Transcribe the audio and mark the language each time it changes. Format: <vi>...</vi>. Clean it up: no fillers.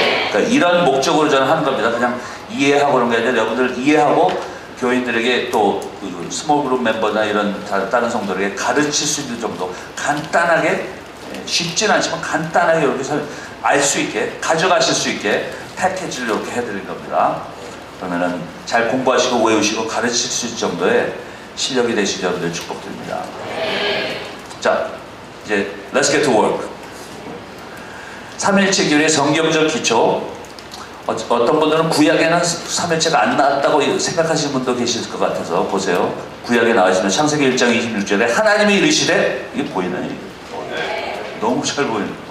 <ko>그러니까 이런 목적으로 저는 하는 겁니다. 그냥 이해하고 그런 게 아니라 여러분들 이해하고 교인들에게 또 스몰 그룹 멤버나 이런 다른 성도들에게 가르칠 수 있는 정도, 간단하게, 쉽진 않지만 간단하게 이렇게 알 수 있게, 가져가실 수 있게 패키지를 이렇게 해드린 겁니다. 그러면은 잘 공부하시고 외우시고 가르칠 수 있을 정도의 실력이 되시기 여러분들 축복드립니다. 자, 이제</ko> <en>Let's get to work.</en> <ko>삼위일체 교리의 성경적 기초. 어떤 분들은 구약에는 삼위일체가 안 나왔다고 생각하시는 분도 계실 것 같아서 보세요. 구약에 나와있는 창세기 1장 26절에 하나님이 이르시되, 이게 보이나요? 너무 잘 보이네.</ko>